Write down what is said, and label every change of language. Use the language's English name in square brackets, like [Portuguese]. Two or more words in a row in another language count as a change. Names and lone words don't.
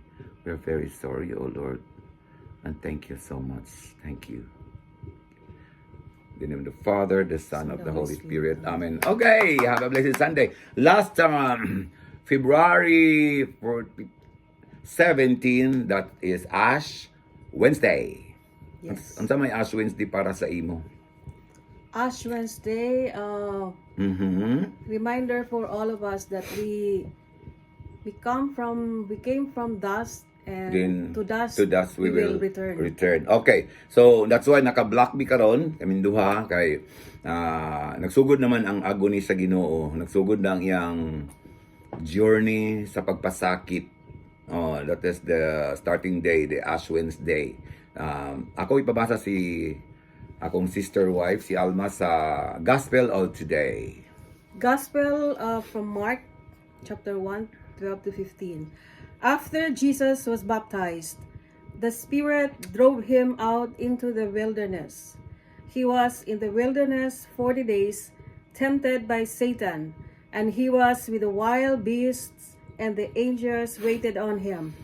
[English] We are very sorry, O Lord. And thank you so much. Thank you. In the name of the Father, the Son, of the Holy Spirit. Amen. Okay, have a blessed Sunday. Last February 17, that is Ash Wednesday. Yes. [Cebuano] Ang sa may Ash Wednesday para sa imo? [English] Ash Wednesday, reminder for all of us that we came from dust, and Then, to dust we will return. Okay. [Cebuano] So, that's why naka-block mi karon kaming duha kay nagsugod naman ang agony sa Ginoo. Nagsugod na ang iyang journey sa pagpasakit. [English] Oh, that is the starting day, the Ash Wednesday. [Cebuano] Ako ipabasa si akong [English] sister wife, [Cebuano] si Alma, sa Gospel of Today. [English] Gospel from Mark chapter 1, 12 to 15. After Jesus was baptized, the Spirit drove him out into the wilderness. He was in the wilderness 40 days, tempted by Satan, and he was with the wild beasts, and the angels waited on him.